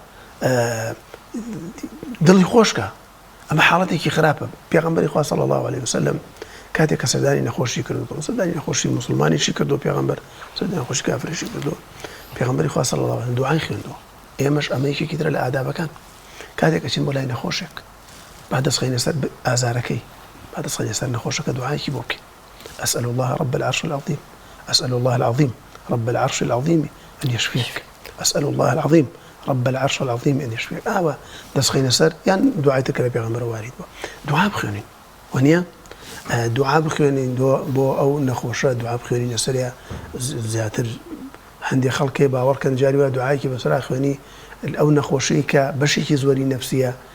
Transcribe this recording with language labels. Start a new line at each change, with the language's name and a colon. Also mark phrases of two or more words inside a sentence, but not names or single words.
Central Kurdish: دڵی خۆشکە ئەمە حاڵەتێکی خراپە پێغەمبەری خوا
Arabic: صلی الله عليه وسلم
Central Kurdish: کاتێک کە سەردانی نەخۆشی کردو سەردانی نەخۆشی موسڵمانیشی کردو پێغەمبەر سەردانی نەخۆشی کافریشی کردو پێغەمبەری خوا
Arabic: صلی الله عليه وسلم
Central Kurdish: دوعای خوێندەوە ئێمەش ئەمەیەکێکی ترە لە ئادابەکان کاتێک ئەچین بۆ لای نەخۆشێک با دەستخەینە سەر ئازارەکەی با دەستخەینە سەر نەخۆشەکە دوعایەکی بۆ بکەین
Arabic: أسأل الله رب العرش العظيم أسأل الله العظيم رب العرش العظيم أن يشفيك أسأل الله العظيم رب العرش العظيم أن يشفيك
Central Kurdish: دەستخەینە سەر یان دوعایتە کە لە پێغەمبەر وارد بووە دوعا بخوێنین وەنیە دوعا بخوێنین بۆ ئەو نەخۆشە دوعا بخوێنینە سەریا زیاتر هەندێک خەڵکێ باوەڕکەن جاری وە دوعایەکی بەسەرا خوێنی ئەو نەخۆشەی کە بەشێکی زۆری نەفسیە